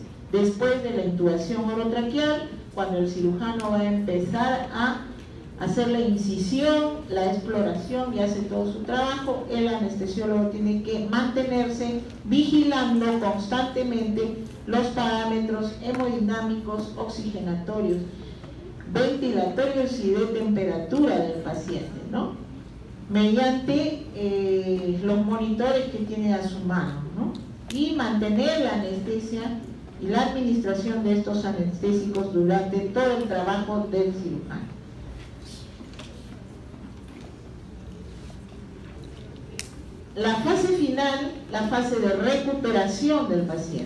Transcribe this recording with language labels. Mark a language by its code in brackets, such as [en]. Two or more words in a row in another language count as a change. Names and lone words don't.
[es] Después de la intubación orotraqueal, cuando el cirujano va a empezar a hacer la incisión, la exploración y hace todo su trabajo, el anestesiólogo tiene que mantenerse vigilando constantemente los parámetros hemodinámicos, oxigenatorios, ventilatorios y de temperatura del paciente, ¿no? Mediante los monitores que tiene a su mano, ¿no? Y mantener la anestesia y la administración de estos anestésicos durante todo el trabajo del cirujano. La fase final, la fase de recuperación del paciente.